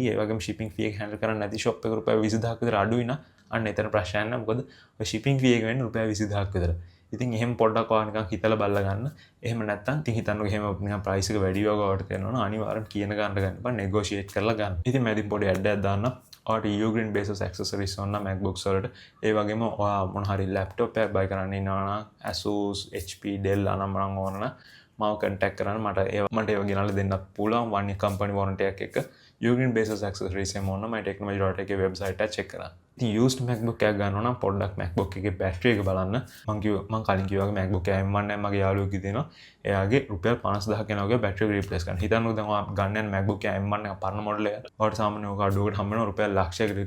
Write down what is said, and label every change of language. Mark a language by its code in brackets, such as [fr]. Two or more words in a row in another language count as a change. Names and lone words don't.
[si] ඒ වගේම [en] shipping fee [si] එක handle කරන්න නැති shop එක රුපියල් 20000ක් විතර අඩුයි නම් අන්න එතන ප්‍රශ්නයක් නැහැ. මොකද ඔය [en] shipping fee [si] එක වෙන්නේ රුපියල් 20000ක් විතර. ඉතින් එහෙම පොඩ්ඩක් ඔයා නිකන් හිතලා බලලා ගන්න. එහෙම නැත්නම් ඉතින් හිතන්නකෝ එහෙම නිකන් price එක වැඩි වගාවට කරනවා නම් අනිවාර්යෙන් කියන ගන්න ගන්න බෑ negotiate කරලා ගන්න. ඉතින් මම ඉතින් පොඩි ad එකක් දාන්නම්. ඔයාට Ugreen basis accessories ඕන නම් MacBooks වලට ඒ වගේම ඔයා මොන හරි laptop එකක් buy කරන්න ඉන්නවා නම් Asus, HP, Dell අනම්මනම් ඕන නම් මාව contact කරන්න මට ඒව ගෙනල්ලා දෙන්නත් පුළුවන් [en] one year company warranty [si] එකක් එක්ක Ugreen basis accessories එක ඕන නම් මම technology.lk එකේ website එක check කරන්න. ඉතින් used MacBook එකක් ගන්නවා නම් පොඩ්ඩක් MacBook එකේ battery එක බලන්න. මම කලින් කිව්වා වගේ MacBook එක M1 එක මගේ යාළුවෙක් දෙනවා. එයාගේ රුපියල් 50000ක් යනවාගේ [en] battery replace [si] කරන්න. හිතන්නකෝ දැන් ඔයා ගන්න යන MacBook එක M1 එක පරණ model එක. ඔයාට සාමාන්‍යයෙන් ඔක අඩුවකට හම්බ වෙනවා රුපියල් ලක්ෂයකට විතර.